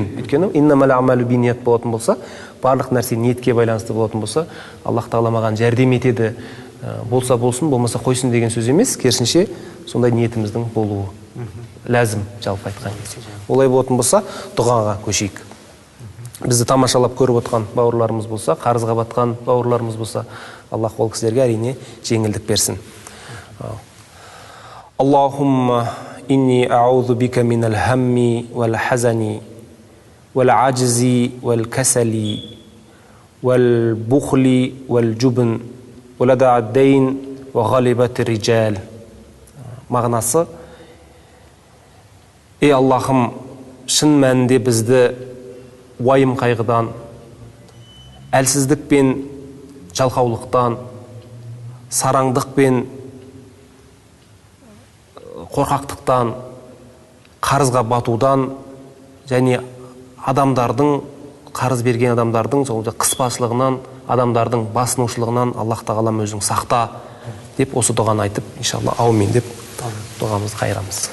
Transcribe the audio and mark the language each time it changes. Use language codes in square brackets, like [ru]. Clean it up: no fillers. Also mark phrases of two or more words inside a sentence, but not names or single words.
[kk] Өйткені [ar] إنما الأعمال بالنيات [kk] болатын болса, барлық нәрсе ниетке байланысты болатын болса, Аллах тағала маған жәрдем етеді, болса болсын, болмаса қойсын деген сөз емес, керісінше сондай ниетіміздің болуы ләзім, жалпы айтқан кезде. Олай болатын болса, дұғаға көшейік. Бізді тамашалап көріп отқан бауырларымыз болса, қарызға батқан бауырларымыз болса, Аллах ол кісілерге әрине жеңілдік берсін. [ar] Аллахумма إني أعوذ بك من الهم والحزن والعجز والكسل والبخل والجبن وضلع الدين وغلبة الرجال. [kk] Мағынасы: ей Аллахым, шын мәнінде бізді уайым қайғыдан, әлсіздік пен жалқаулықтан, сараңдық пен қорқақтықтан, қарызға батудан және адамдардың, қарыз берген адамдардың қыспашылығынан, адамдардың басынушылығынан Аллах тағалам өзің сақта деп осы дұғаны айтып, [ar] إن شاء الله آمين [kk] деп дұғамызды қайырамыз.